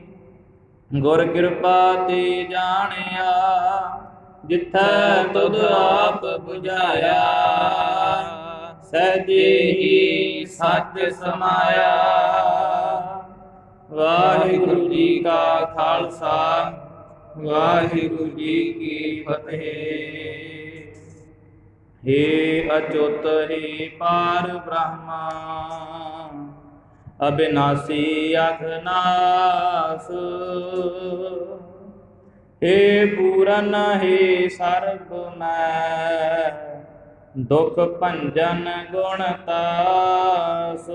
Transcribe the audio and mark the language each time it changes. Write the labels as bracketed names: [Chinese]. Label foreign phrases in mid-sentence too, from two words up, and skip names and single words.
[Punjabi] ਗੁਰ ਕਿਰਪਾ ਤੇ ਜਾਣਿਆ ਜਿੱਥੈ ਤੁਧ ਆਪ ਬੁਝਾਇਆ, ਸਹਿਜੇ ਹੀ ਸੱਚ ਸਮਾਇਆ। ਵਾਹਿਗੁਰੂ ਜੀ ਕਾ ਖਾਲਸਾ, ਵਾਹਿਗੁਰੂ ਜੀ ਕੀ ਫਤਿਹ। [Braj] हे अच्युत हे पार ब्रह्मा, अविनाशी अघनाश। हे पूरन हे सर्वमय, दुख भंजन गुणतास।